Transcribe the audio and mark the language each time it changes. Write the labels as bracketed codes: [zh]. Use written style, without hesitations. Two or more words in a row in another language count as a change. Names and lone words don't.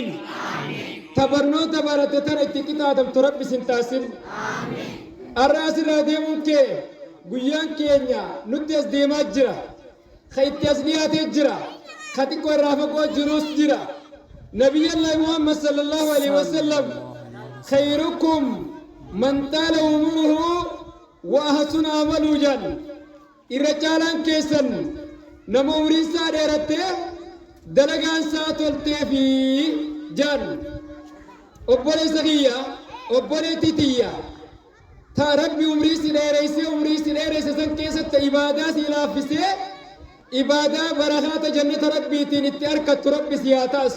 [om] tabarnoota baratte tana itti qixaatamtu rabbi sin taasin. arra asirraa deemuun kee guyyaan keenya nutti as deemaa jira ka itti as dhiyaatee jira ka xiqqoo irraa fagoo jirus jira. [ar] نبي الله محمد صلى الله عليه وسلم خيركم من طال عمره وأحسن عمله [om] jan irra caalaan keessan nama umriin isaa dheerattee dalagaan isaa toltee fi jan obboleessa kiyya obboleettii tiyya ta rabbi umrii si dheereyse san keessatti ibaadaa si laaffisee ibaadaa barakaata jannata rabbiitiin itti arkattu rabbi si haa taasisu.